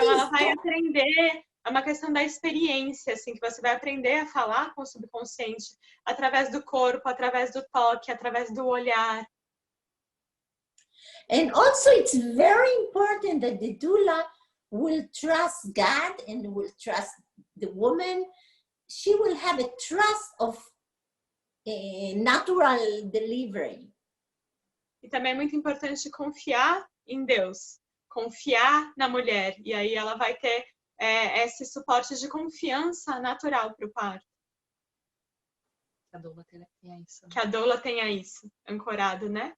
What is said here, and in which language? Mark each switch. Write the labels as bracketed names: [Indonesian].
[Portuguese] então, ela vai aprender, é uma questão da experiência, assim, que você vai aprender a falar com o subconsciente através do corpo, através do toque, através do olhar. [English] And also it's very important that the doula will trust God and will trust the woman. She will have a trust of natural delivery. [Portuguese] E também é muito importante confiar em Deus, confiar na mulher. E aí ela vai ter esse suporte de confiança natural para o parto. Que a doula tenha isso. Que a doula tenha isso, ancorado, né?